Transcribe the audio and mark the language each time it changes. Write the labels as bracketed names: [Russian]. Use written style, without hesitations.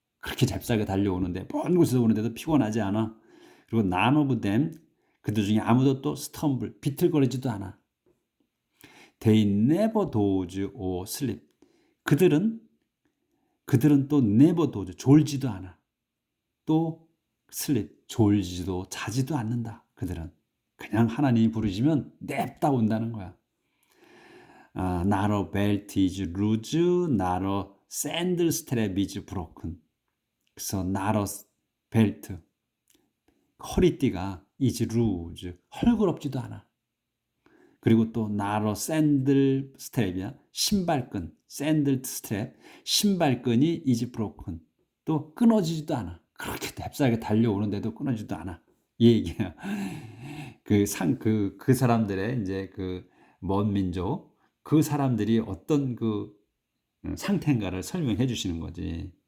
[Korean] 그렇게 잽싸게 달려오는데 먼 곳에서 오는데도 피곤하지 않아. 그리고 [English] none of them [Korean] 그들 중에 아무도 또 [English] stumble [Korean] 비틀거리지도 않아. [English] They never doze or sleep. [Korean] 그들은 또 [English] never doze [Korean] 졸지도 않아. 또 sleep 졸지도 자지도 않는다. 그들은 그냥 하나님이 부르시면 냅다 온다는 거야. [English] Not a belt is loose, not a sandal strap is broken. [Korean] 그래서 [English] not a belt [Korean] 허리띠가 [English] is loose [Korean] 헐그럽지도 않아. 그리고 또 [English] not a sandal strap [Korean] 이야. 신발끈 [English] sandal strap [Korean] 신발끈이 [English] is broken [Korean] 또 끊어지지도 않아. 그렇게 잽싸게 달려오는데도 끊어지지도 않아. 이 얘기야. 그 사람들의 이제 그 먼 민족 그 사람들이 어떤 그 상태인가를 설명해 주시는 거지.